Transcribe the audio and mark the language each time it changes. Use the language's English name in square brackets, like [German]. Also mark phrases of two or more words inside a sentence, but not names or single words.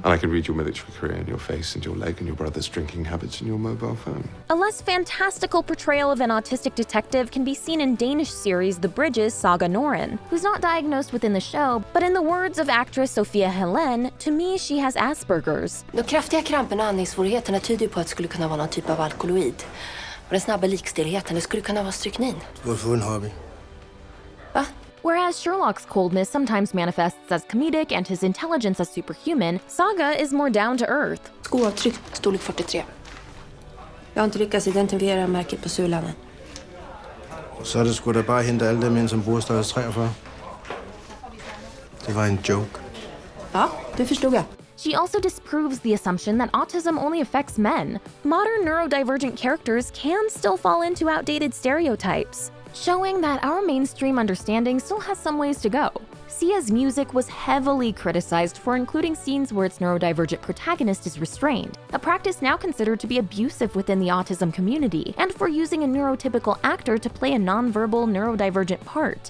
[English] And I can read your military career in your face and your leg and your brother's drinking habits and your mobile phone. A less fantastical portrayal of an autistic detective can be seen in Danish series The Bridges' Saga Norén, who's not diagnosed within the show, but in the words of actress Sophia Helene, to me she has Asperger's. [Swedish] De kraftiga kramperna och andningssvårigheterna tyder ju på att det skulle kunna vara någon typ av alkaloid. Och den snabba likstillheten, det skulle kunna vara stryknin. Vår full hobby. Va? Whereas Sherlock's coldness sometimes manifests as comedic and his intelligence as superhuman, Saga is more down to earth. Skoavtryck, storlek 43. Jag har inte lyckats identifiera märket på sulan än. [Danish] Så er det sgu da bare hente alle dem ind, som bruger størrelse 43. Det var en joke. [Swedish] Ja, det förstod jag. [English] She also disproves the assumption that autism only affects men. Modern neurodivergent characters can still fall into outdated stereotypes, showing that our mainstream understanding still has some ways to go. Sia's music was heavily criticized for including scenes where its neurodivergent protagonist is restrained, a practice now considered to be abusive within the autism community, and for using a neurotypical actor to play a nonverbal neurodivergent part.